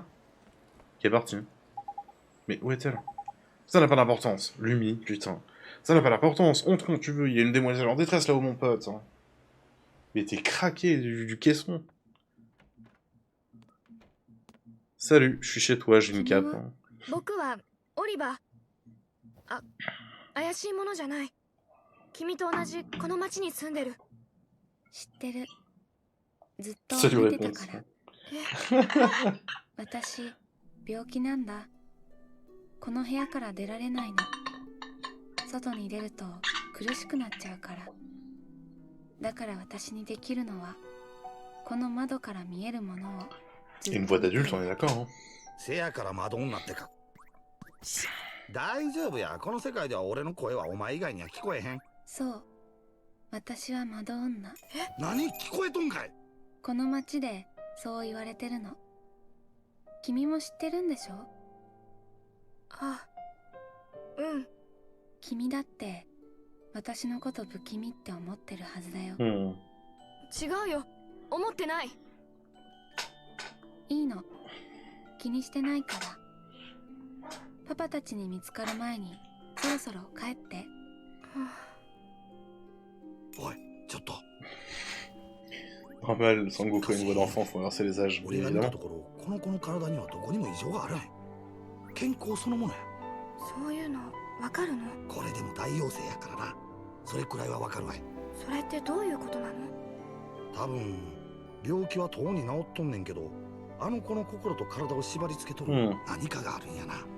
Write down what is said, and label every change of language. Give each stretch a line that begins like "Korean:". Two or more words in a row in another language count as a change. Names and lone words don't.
French: Qui est partie. Mais où est-elle? Ça n'a pas d'importance. Lumi, putain. Ça n'a pas d'importance. Entrons, tu veux. Il y a une demoiselle en détresse là-haut, mon pote. Hein. Mais t'es craqué du caisson. Salut, je suis chez toi, j'ai une cape. Hein.
Japanese: 僕はオリバー。あ、怪しいものじゃない。君と同じこの町に住んでる。知ってる。ずっと見てたから。私、病気なんだ。この部屋から出られないの。外に出ると苦しくなっちゃうから。だから私にできるのは、この窓から見えるものを。
French: Une voix d'adulte, on est d'accord. Hein.
Japanese: せやからマドンナってか。大丈夫や。この世界では俺の声はお前以外には聞こえへん。そう。私はマド女。何聞こえとんかい。この町でそう言われてるの。君も知ってるんでしょ？あ、うん。君だって私のこと不気味って思ってるはずだよ。違うよ。思ってない。いいの。気にしてないから。パパたちに見つかる前にそろそろ帰って。おい、ちょっと。
French: Normal, Sangoku a une voix d'enfant, faut inverser les âges.
Japanese: 俺が見たところ、この子の体にはどこにも異常があるん。健康そのものや。そういうのわかるの？これでも大陽性やからな。それくらいはわかるわい。それってどういうことなの？多分病気はとうに治っとんねんけど、あの子の心と体を縛り付けとる何かがあるんやな。